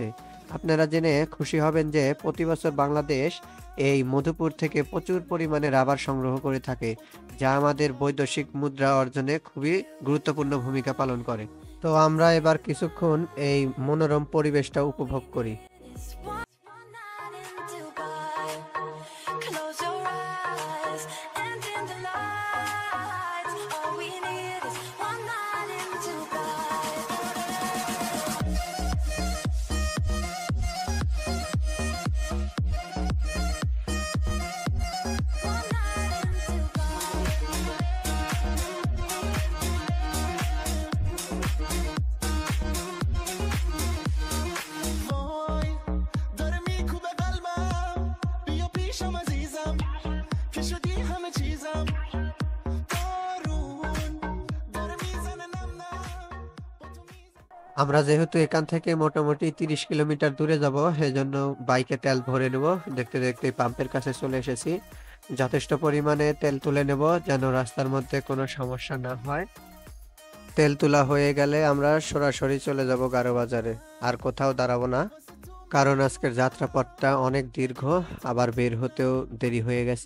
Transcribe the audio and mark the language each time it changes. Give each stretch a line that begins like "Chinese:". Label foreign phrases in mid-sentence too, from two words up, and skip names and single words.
Bangla: আপনারা জেনে খুশি হবেন যে প্রতি বছর বাংলাদেশ এই মধুপুর থেকে প্রচুর পরিমাণে রাবার সংগ্রহ করে থাকে, যা আমাদের বৈদেশিক মুদ্রা অর্জনে খুবই গুরুত্বপূর্ণ ভূমিকা পালন করে। তো আমরা এবার কিছুক্ষণ এই মনোরম পরিবেশটা উপভোগ করি।
English: It's one night in Dubai. Close your eyes and dim the lights. All we need is one night in Dubai. One night in
Persian: وای داره میکوبه قلبم، بیا پیشم عزیزم که شدی همه چیزم. بارون داره میزنه نم نم با تو میزنه.
Bangla: আমরা যেহেতু এখান থেকে মোটামুটি 30 কিলোমিটার দূরে যাব, সেজন্য বাইকে তেল ভরে নেব। দেখতে দেখতে পাম্পের কাছে চলে এসেছি। যথেষ্ট পরিমাণে তেল তুলে নেব যেন রাস্তার মধ্যে কোনো সমস্যা না হয়। তেল তোলা হয়ে গেলে আমরা সরাসরি চলে যাব গারো বাজারে, আর কোথাও দাঁড়াবো না, কারণ আজকের যাত্রাপথটা অনেক দীর্ঘ, আবার বের হতেও দেরি হয়ে গেছে।